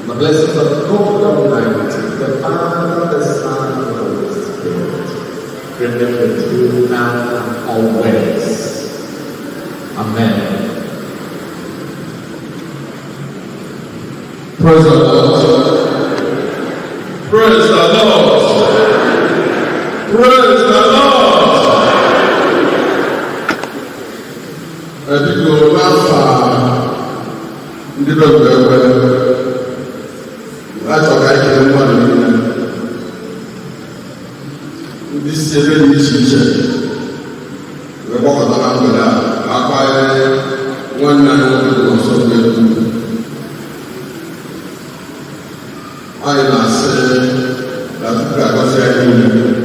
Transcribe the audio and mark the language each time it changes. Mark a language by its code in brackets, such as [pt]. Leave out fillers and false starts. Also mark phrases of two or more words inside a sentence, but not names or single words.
[en] The blessings of God Almighty, the Father, the Son, and the Holy Spirit, remain with you now and always. Amen. Praise the Lord. Praise the Lord. Praise the Lord. [ig] Ẹbí kò bá fà Mbaekwe achọ ka anyị kele mmadụ niile ndị si ebe dị iche iche wee gbakọta na mgbede a akwanyere nwanne anyị nwoke dị ọsọ egwu. Anyị na-asị na Chukwu ga-agọzi anyị niile.